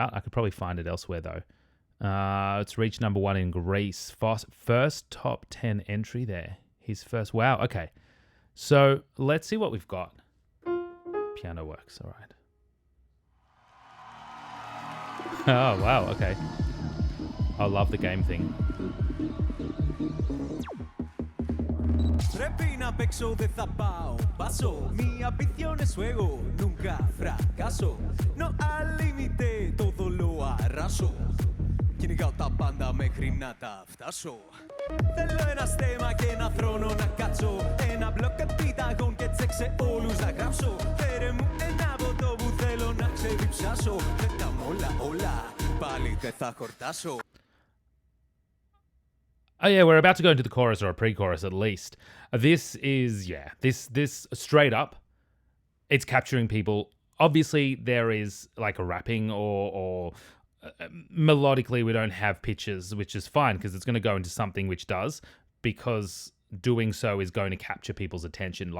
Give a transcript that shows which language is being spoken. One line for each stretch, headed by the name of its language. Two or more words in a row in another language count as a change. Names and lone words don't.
English: I could probably find it elsewhere though. It's reached number 1 in Greece. First top 10 entry there. His first. Wow, okay. So let's see what we've got. Piano works, all right. Oh, wow, okay. I love the game thing.
Greek: Πρέπει να παίξω, δεν θα πάω πάσω.
Spanish: Mi ambición es juego, nunca fracaso. No al límite, todo lo arraso.
Greek: Κυνηγάω τα πάντα μέχρι να τα φτάσω. Θέλω ένα στέμα και ένα θρόνο να κάτσω. Ένα μπλοκ επίταγων και τσέξε όλους να γράψω. Φέρε μου ένα ποτό που θέλω να ξεδιψάσω. Πέτα μ' όλα, πάλι δεν θα χορτάσω.
English: Oh yeah, we're about to go into the chorus, or a pre-chorus at least. This is, this straight up, it's capturing people. Obviously, there is like a rapping or melodically we don't have pitches, which is fine because it's going to go into something which does, because doing so is going to capture people's attention.